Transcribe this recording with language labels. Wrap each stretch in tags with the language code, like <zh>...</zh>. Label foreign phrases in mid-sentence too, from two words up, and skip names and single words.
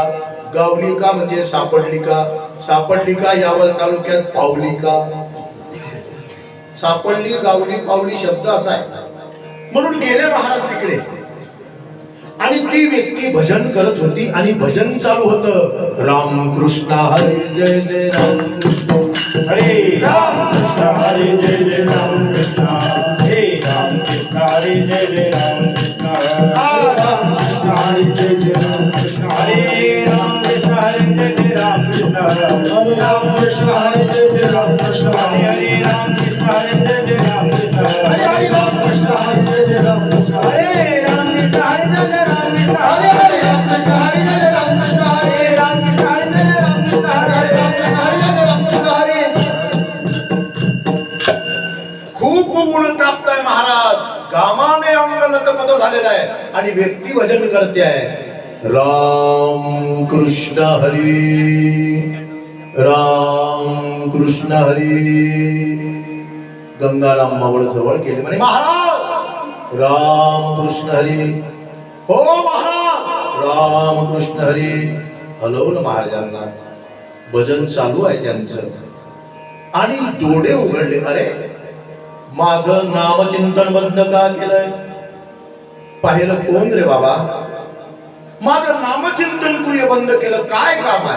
<mr>गावली का म्हणजे सापडली का? सापडली का यावल तालुक्यात पावली का? सापडली, गावली, पावली शब्द असा आहे. म्हणून गेले महाराज तिकडे आणि ती व्यक्ती भजन करत होती आणि भजन चालू होतं. रामकृष्ण हरी जय जय रामकृष्ण, हरे रामकृष्ण हरे जय जय रामकृष्ण, हे रामकृष्ण हरे जय जय रामकृष्ण, रामकृष्ण हरे जय जय रामकृष्ण, हरे रामकृष्ण हरे जय जय रामकृष्ण, रामकृष्ण हरे जय जय रामकृष्ण, हरे रामकृष्ण हरे जय जय रामकृष्ण, हरे रामकृष्ण हरे जय जय रामकृष्ण, हरे रामकृष्ण हरे जय जय रामकृष्ण, हरे हरे रामकृष्ण हरे जय जय रामकृष्ण, हरे रामकृष्ण हरे जय जय रामकृष्ण, हरे रामकृष्ण हरे जय जय रामकृष्ण, हरे. खूप ऊन तापताय महाराज, घामाने अंग लतपत झालेला आहे आणि व्यक्ती भजन करते आहे. राम कृष्ण हरी, राम कृष्ण हरी. गंगाराम मावळ जवळ गेले म्हणे, महाराज राम कृष्ण हरी. हो महाराज राम कृष्ण हरी. हलवलं महाराजांना. भजन चालू आहे त्यांचं आणि डोळे उघडले. अरे माझं नामचिंतन बंद का केलंय? पाहिलं कोण रे बाबा? माझं नामचिंतन तू हे बंद केलं, काय काम आहे?</mr>